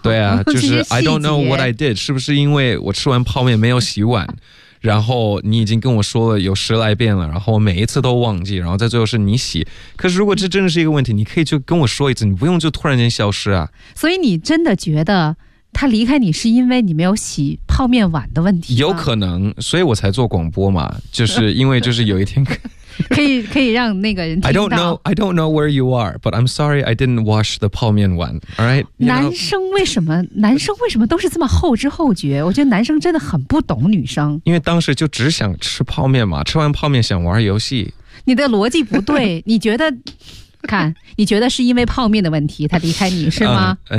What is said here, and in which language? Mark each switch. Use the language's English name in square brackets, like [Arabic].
[Chinese] 对啊，就是 [English] I don't know what I did， [Chinese] 是不是因为我吃完泡面没有洗碗然后你已经跟我说了有十来遍了，然后每一次都忘记，然后在最后是你洗。可是如果这真的是一个问题，你可以就跟我说一次，你不用就突然间消失啊。所以你真的觉得他离开你是因为你没有洗泡面碗的问题吗？有可能，所以我才做广播嘛，就是因为就是有一天可以让那个人听到。 [English] I don't know where you are, but I'm sorry I didn't wash the [Chinese] 泡面碗. [English] All right. You know? [Chinese] 男生为什么都是这么后知后觉？我觉得男生真的很不懂女生。因为当时就只想吃泡面嘛，吃完泡面想玩游戏。你的逻辑不对，你觉得？看，你觉得是因为泡面的问题他离开你是吗？